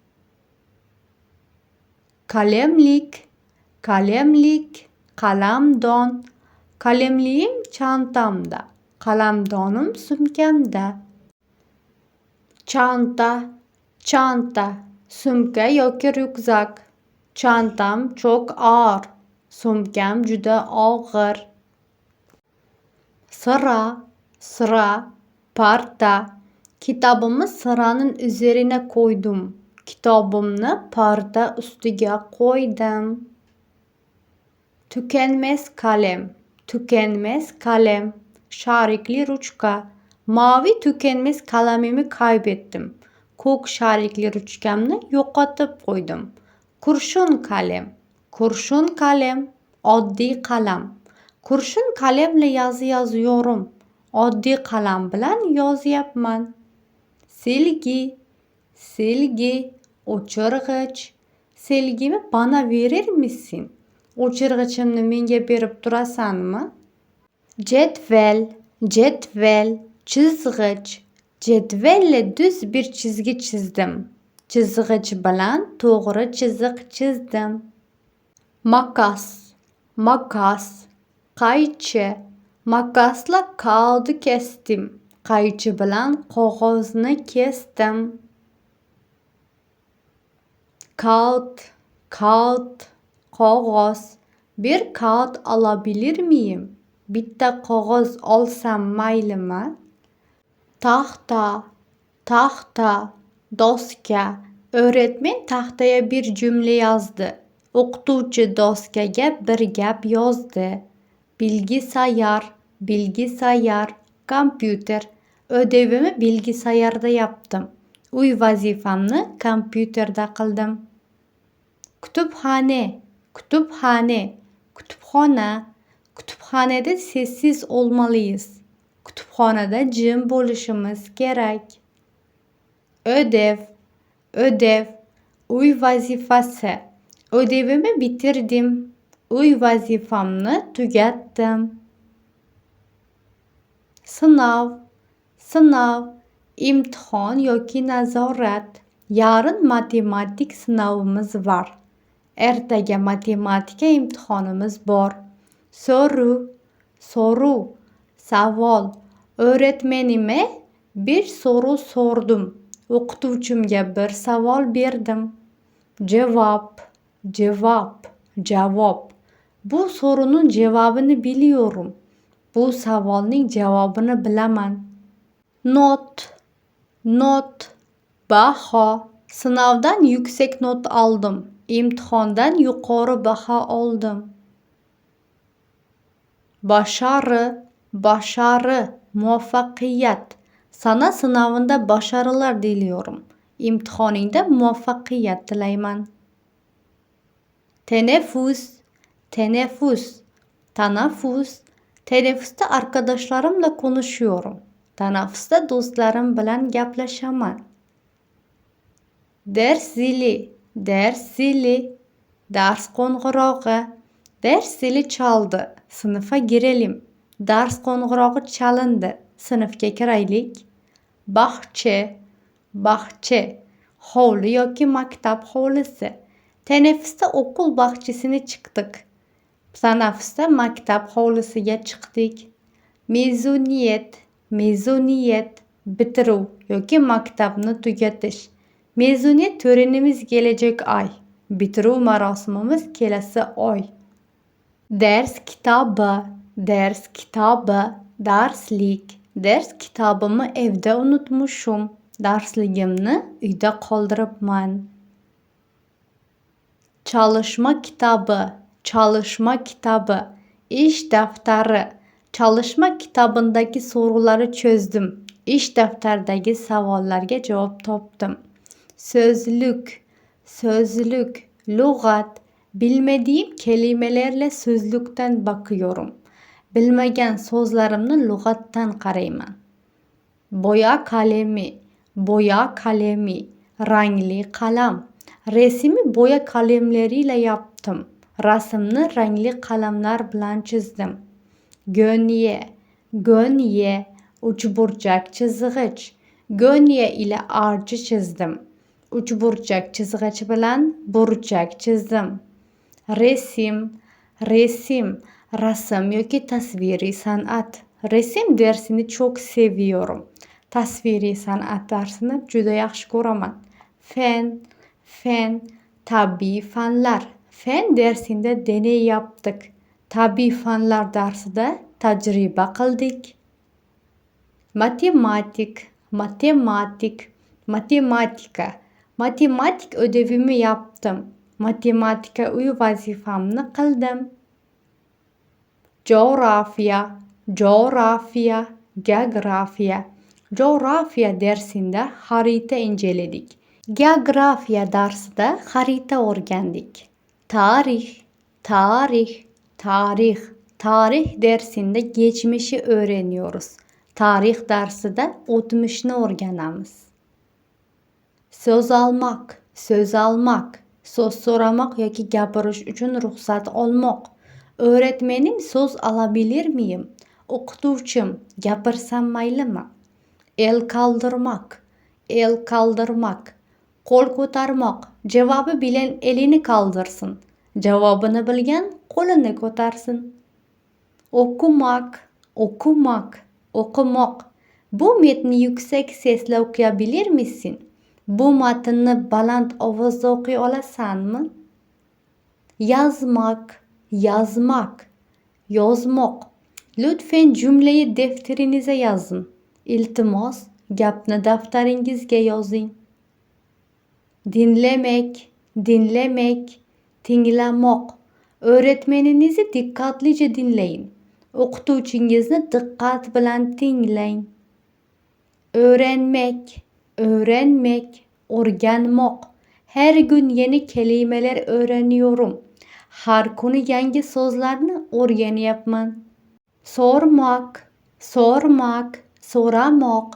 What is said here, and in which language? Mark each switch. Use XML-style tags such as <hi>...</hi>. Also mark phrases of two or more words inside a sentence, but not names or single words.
<tr>Kalemlik, qalamdon. Kalemliğim çantamda,</tr> <uz>qalamdonim sumkamda. Çanta, sumka yoki ryukzak.</uz> <tr>Çantam çok ağır,</tr> <uz>sumkam juda og'ir.</uz> <tr>Sıra, parta. Kitabımı sıranın üzerine koydum.</tr> <uz>Kitabımni parda ustiga qo'ydim.</uz> <tr>Tükenmez kalem.</tr> <uz>Sharikli ruchka.</uz> <tr>Mavi tükenmez kalemimi kaybettim.</tr> <uz>Ko'k sharikli ruchkamni yo'qotib qo'ydim.</uz> <tr>Kurshun kalem.</tr> <uz>Oddiy qalam.</uz> <tr>Kurshun kalemle yazı yazıyorum.</tr> <uz>Oddiy qalam bilan yozyapman.</uz> <tr>Silgi, o'chirg'ich. Silgimi bana verir misin?</tr> <uz>O'chirg'ichimni menga berib turasanmi?</uz> <tr>Cetvel, chizg'ich. Cetvelle düz bir çizgi çizdim.</tr> <uz>Chizg'ich bilan to'g'ri chiziq chizdim.</uz> <tr>Makas, qaychi. Makasla kağıdı kestim.</tr> <uz>Qaychi bilan qog'ozni kesdim.</uz> <tr>Kağıt, qog'oz. Bir kağıt alabilir miyim?</tr> <uz>Bitta qog'oz olsam maylimi?</uz> <tr>Tahta, doska. Öğretmen tahtaya bir cümle yazdı.</tr> <uz>O'qituvchi doskaga bir gap yozdi.</uz> <tr>Bilgisayar, kompyuter. Ödevimi bilgisayarda yaptım.</tr> <uz>Uy vazifamni kompyuterda qildim.</uz> <tr>Kütüphane. Kütüphanede sessiz olmalıyız.</tr> <uz>Kütüphanede jim bo'lishimiz kerak. Ödev. Uy vazifasi.</uz> <tr>Ödevimi bitirdim.</tr> <uz>Uy vazifamni tugatdim.</uz> <tr>Sınav.</tr> <uz>İmtihon yoki nazorat.</uz> <tr>Yarın matematik sınavımız var.</tr> <uz>Ertaga matematika imtihonimiz bor.</uz> <tr>Soru. Savol. Öğretmenime bir soru sordum.</tr> <uz>O'qituvchimga bir savol berdim.</uz> <tr>Cevap. Bu sorunun cevabını biliyorum.</tr> <uz>Bu savolning javobini bilaman. Not. Baho.</uz> <tr>Sınavdan yüksek not aldım.</tr> <uz>İmtihondan yuqori baho oldim.</uz> <tr>Başarı, başarı, muvaffaqiyat. Sana sınavında başarılar diliyorum.</tr> <uz>İmtihoningda muvaffaqiyat tilayman.</uz> <tr>Teneffüs, teneffüs, tanaffus. Teneffüste arkadaşlarımla konuşuyorum.</tr> <uz>Tanaffusda do'stlarim bilan gaplashaman.</uz> <tr>Ders zili, ders zili, ders qo'ng'irog'i. Ders zili chaldi. Sinfga girelim.</tr> <uz>Ders qo'ng'irog'i chalindi. Sinfga kiraylik. Bog'cha, bog'cha, hovli yoki maktab hovlisi.</uz> <tr>Teneffüste okul bahçesine çıktık.</tr> <uz>Tanaffusda maktab hovlisiga chiqdik.</uz> <tr>Mezuniyet, mezuniyet,</tr> <uz>bitiruv yoki maktabni tugatish.</uz> <tr>Mezuniyet törenimiz gelecek ay.</tr> <uz>Bitiruv marosimimiz kelasi oy.</uz> <tr>Ders kitabı, ders kitabı, darslik. Ders kitabımı evde unutmuşum.</tr> <uz>Darsligimni uyda qoldiribman.</uz> <tr>Çalışma kitabı, çalışma kitabı, iş defteri. Çalışma kitabındaki soruları çözdüm.</tr> <uz>İş defterdagi savollarga javob topdim.</uz> <tr>Sözlük, sözlük, lug'at. Bilmediğim kelimelerle sözlükten bakıyorum.</tr> <uz>Bilmagan so'zlarimni lug'atdan qarayman.</uz> <tr>Boya kalemi, boya kalemi,</tr> <uz>rangli qalam.</uz> <tr>Resmi boya kalemleriyle yaptım.</tr> <uz>Rasmni rangli qalamlar bilan chizdim.</uz> <tr>Gönye, gönye,</tr> <uz>uchburchak chizg'ich.</uz> <tr>Gönye ile</tr> <uz>archa chizdim. Uchburchak chizg'ich bilan burchak chizdim.</uz> <tr>Resim, resim,</tr> <uz>rasm yoki tasviriy san'at.</uz> <tr>Resim dersini çok seviyorum.</tr> <uz>Tasviriy san'at darsini juda yaxshi ko'raman.</uz> <tr>Fen, fen,</tr> <uz>tabiiy fanlar.</uz> <tr>Fen dersinde deney yaptık.</tr> <uz>Tabiiy fanlar dersida tajriba qildik.</uz> <tr>Matematik, matematik, matematika. Matematik ödevimi yaptım.</tr> <uz>Matematika uy vazifamni qildim.</uz> <tr>Coğrafya, coğrafya, geografiya. Coğrafya dersinde harita inceledik.</tr> <uz>Geografiya dersida harita o'rgandik.</uz> <tr>Tarih, tarih, tarih. Tarih dersinde geçmişi öğreniyoruz.</tr> <uz>Tarih dersida o'tmishni o'rganamiz.</uz> <tr>Söz almak, söz almak,</tr> <uz>so'z so'ramoq yoki gapirish uchun ruxsat olmoq.</uz> <tr>Öğretmenim so'z alabilir miyim?</tr> <uz>O'qituvchim, gapirsam maylimi?</uz> <tr>El kaldırmak, el kaldırmak.</tr> <uz>Qo'l ko'tarmoq. Javobi bilan</uz> <tr>elini kaldırsın.</tr> <uz>Javobini bilgan qo'lini ko'tarsin.</uz> <tr>Okumak, okumak, okumoq. Bu metni yüksek sesle okuyabilir misin?</tr> <uz>Bu matnni baland ovozda o'qiy olasanmi?</uz> <tr>Yazmak, yazmak, yozmoq. Lütfen cümleyi defterinize yazın.</tr> <uz>İltimos, gapni daftaringizga yozing.</uz> <tr>Dinlemek, dinlemek, tinglamoq. Öğretmeninizi dikkatlice dinleyin.</tr> <uz>O'qituvchingizni diqqat bilan tinglang.</uz> <tr>Öğrenmek, öğrenmek, o'rganmoq. Her gün yeni kelimeler öğreniyorum.</tr> <uz>Har kuni yangi so'zlarni o'rganyapman.</uz> <tr>Sormak, sormak, so'ramoq.</tr>